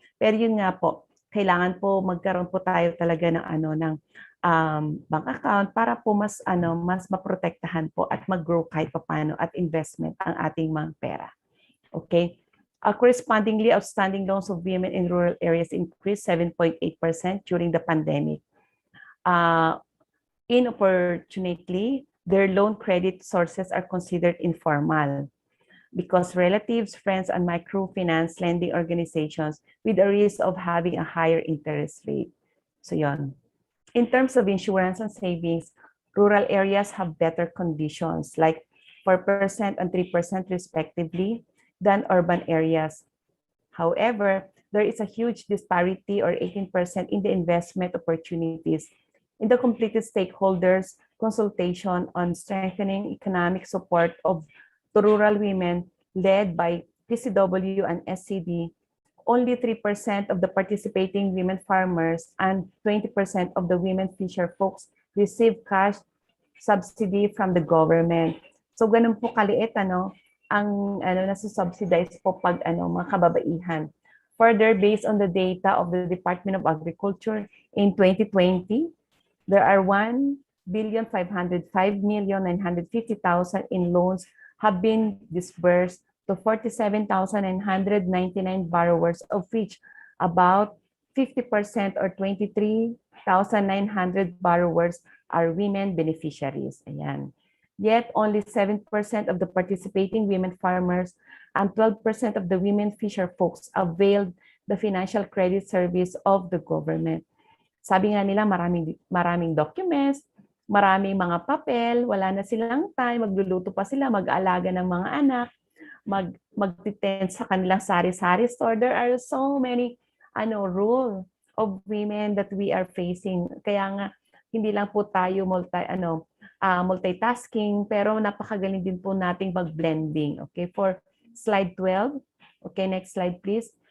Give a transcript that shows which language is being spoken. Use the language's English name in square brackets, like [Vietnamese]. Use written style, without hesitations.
[Filipino] Pero yun nga po, kailangan po magkaroon po tayo talaga ng bank account para po mas maprotektahan po at mag-grow kahit paano at investment ang ating mga pera. Okay? [English] Correspondingly, outstanding loans of women in rural areas increased 7.8% during the pandemic. Inopportunately, their loan credit sources are considered informal because relatives, friends, and microfinance lending organizations with a risk of having a higher interest rate. So yon. In terms of insurance and savings, rural areas have better conditions like 4% and 3% respectively than urban areas. However, there is a huge disparity or 18% in the investment opportunities. In the completed stakeholders consultation on strengthening economic support of to rural women led by PCW and SCD, only 3% of the participating women farmers and 20% of the women fisher folks receive cash subsidy from the government. [Filipino] So ganun po kaliit ang nasa-subsidize po pag mga kababaihan. [English] Further, based on the data of the Department of Agriculture in 2020, there are 1,505,950,000 in loans have been disbursed to 47,999 borrowers, of which about 50% or 23,900 borrowers are women beneficiaries. Ayan. Yet, only 7% of the participating women farmers and 12% of the women fisher folks availed the financial credit service of the government. [Filipino] Sabi nga nila, maraming documents, maraming mga papel, wala na silang time, magluluto pa sila, mag-aalaga ng mga anak, mag-tend sa kanilang sari-sari store. [English] There are so many rule of women that we are facing. [Filipino] Kaya nga, hindi lang po tayo multitasking, pero napakagaling din po nating mag-blending. [English] Okay, for slide 12. Okay, next slide please.